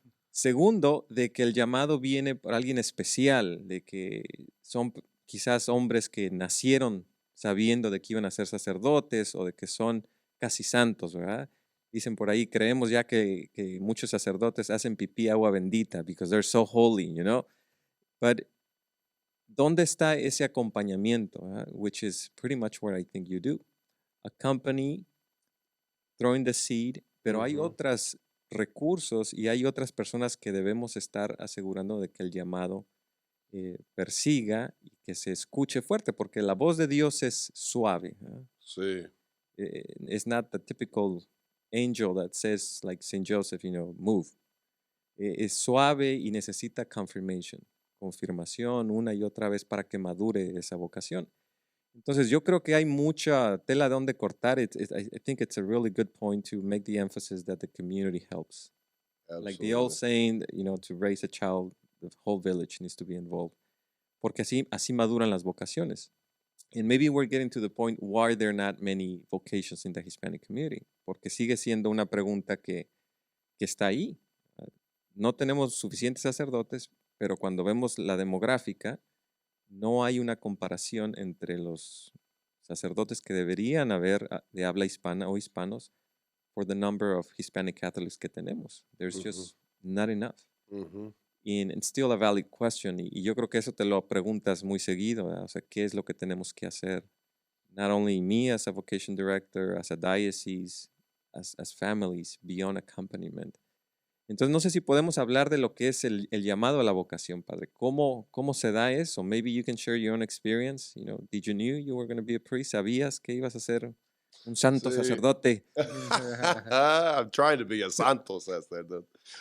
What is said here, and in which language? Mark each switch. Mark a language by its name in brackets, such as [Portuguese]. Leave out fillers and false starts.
[Spanish] Segundo, de que el llamado viene por alguien especial, de que son quizás hombres que nacieron sabiendo de que iban a ser sacerdotes o de que son casi santos, ¿verdad? Dicen por ahí, creemos ya que muchos sacerdotes hacen pipí agua bendita [English] because they're so holy, you know? But [Spanish] ¿dónde está ese acompañamiento? [English] Which is pretty much what I think you do. Accompany, throwing the seed, [Spanish] pero hay otros recursos y hay otras personas que debemos estar asegurando de que el llamado persiga y que se escuche fuerte, porque la voz de Dios es suave. Sí. [English] It's not the typical angel that says, like Saint Joseph, you know, move. [Spanish] Es suave y necesita confirmación una y otra vez para que madure esa vocación. Entonces yo creo que hay mucha tela de donde cortar. [English] I think it's a really good point to make the emphasis that the community helps. Like the old saying, you know, to raise a child, the whole village needs to be involved. [Spanish] Porque así maduran las vocaciones. [English] And maybe we're getting to the point why there are not many vocations in the Hispanic community. [Spanish] Porque sigue siendo una pregunta que está ahí. No tenemos suficientes sacerdotes, pero cuando vemos la demográfica, no hay una comparación entre los sacerdotes que deberían haber de habla hispana o hispanos [English] for the number of Hispanic Catholics [Spanish] que tenemos. [English] There's just not enough. And still a valid question. [Spanish] Y yo creo que eso te lo preguntas muy seguido. ¿Verdad? O sea, ¿qué es lo que tenemos que hacer? [English] Not only me as a vocation director, as a diocese, as families, beyond accompaniment. [Spanish] Entonces, no sé si podemos hablar de lo que es el llamado a la vocación, Padre. ¿Cómo se da eso? [English] Maybe you can share your own experience. You know, did you knew you were going to be a priest? [Spanish] ¿Sabías que ibas a ser un santo sacerdote? [English] I'm trying to be a [Spanish] santo sacerdote.